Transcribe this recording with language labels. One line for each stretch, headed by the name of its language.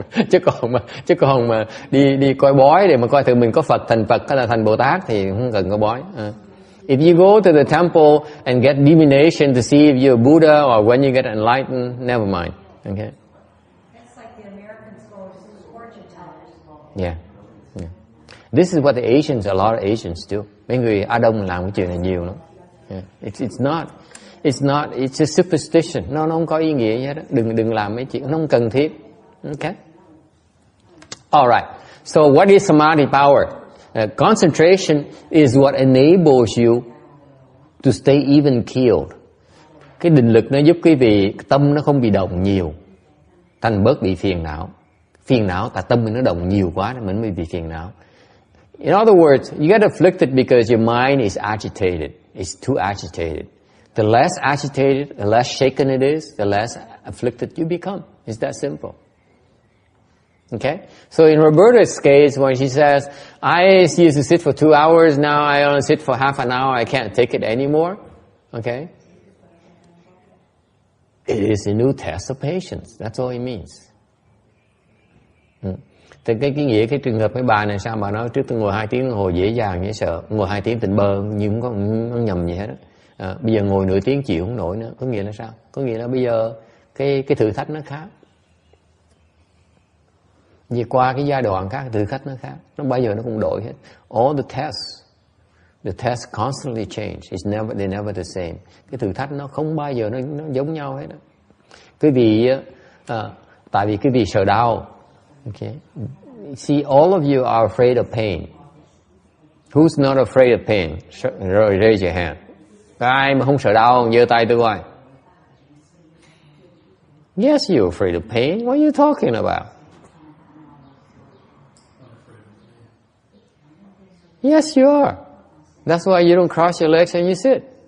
Vietnamese: chứ còn mà đi coi bói để mà coi thử mình có Phật thành Phật hay là thành Bồ Tát thì không cần có bói.
English: If you go to the temple and get divination to see if you're Buddha or when you get enlightened, never mind. Okay. That's like the Americans go to fortune tellers. Yeah. This is what the Asians, a lot of Asians do.
Vietnamese: Mấy người Á Đông làm cái chuyện này nhiều lắm.
English: Yeah. It's a superstition.
Vietnamese: Nó không có ý nghĩa gì hết. Đừng làm mấy chuyện nó không cần thiết.
English: Okay. All right. So what is samadhi power? Concentration is what enables you to stay even keeled.
Vietnamese: Cái định lực nó giúp quý vị tâm nó không bị động nhiều, thành bớt bị phiền não. Phiền não tại tâm mình nó động nhiều quá nên mình mới bị phiền não.
English: In other words, you get afflicted because your mind is agitated. It's too agitated. The less agitated, the less shaken it is, the less afflicted you become. It's that simple. Okay? So in Roberta's case, when she says, I used to sit for 2 hours, now I only sit for half an hour, I can't take it anymore. Okay? It is a new test of patience. That's all it means.
Vietnamese: Thì cái nghĩa cái trường hợp cái bà này sao bà nói trước tôi ngồi 2 tiếng đồng hồ dễ dàng dễ sợ, ngồi 2 tiếng tỉnh bơ nhưng không có nhầm gì hết đó. Bây giờ ngồi nửa tiếng chịu không nổi nữa. Có nghĩa là sao? Có nghĩa là bây giờ cái thử thách nó khác. Vì qua cái giai đoạn khác, thử thách nó khác. Nó bây giờ nó cũng đổi hết.
English: All the tests constantly change. They're never the same.
Vietnamese: Cái thử thách nó không bao giờ nó giống nhau hết đó. Quý vị tại vì quý vị sợ đau.
English: Okay. See, all of you are afraid of pain. Who's not afraid of pain?
Vietnamese: Rồi
English: raise your hand.
Vietnamese: Ai mà không sợ đau, giơ tay tôi coi.
English: Yes, you're afraid of pain. What are you talking about? Yes, you are. That's why you don't cross your legs and you sit.